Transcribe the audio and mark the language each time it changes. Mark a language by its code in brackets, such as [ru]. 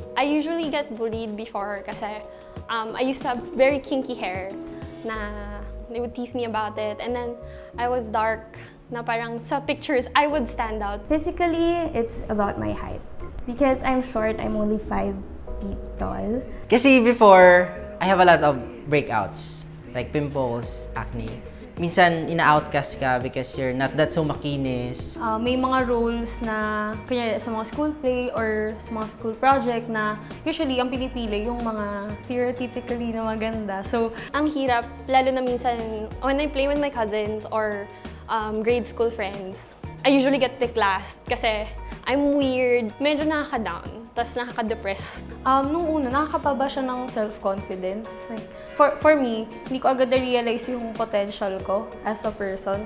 [en] I usually get bullied before kasi I used to have very kinky hair na they would tease me about it, and then I was dark [tl] na parang sa pictures [en] I would stand out. Physically, it's about my height. Because I'm short, I'm only 5 feet tall. Kasi before, I have a lot of breakouts, like pimples, acne. [tl] Minsan, ina-outcast ka [en] because you're not that so makinis. [tl] May mga roles na, kunyari sa mga school play or sa mga school project na usually ang pinipili yung mga stereotypically na maganda. So, Ang hirap, lalo na minsan [en] when I play with my cousins or grade school friends, I usually get picked last kasi I'm weird, [tl] medyo nakaka-down, tas nakaka-depress. nung una, nakakapaba siya ng self-confidence. [en] Like, for me, [tl] hindi ko agad na-realize yung potential ko [en] as a person.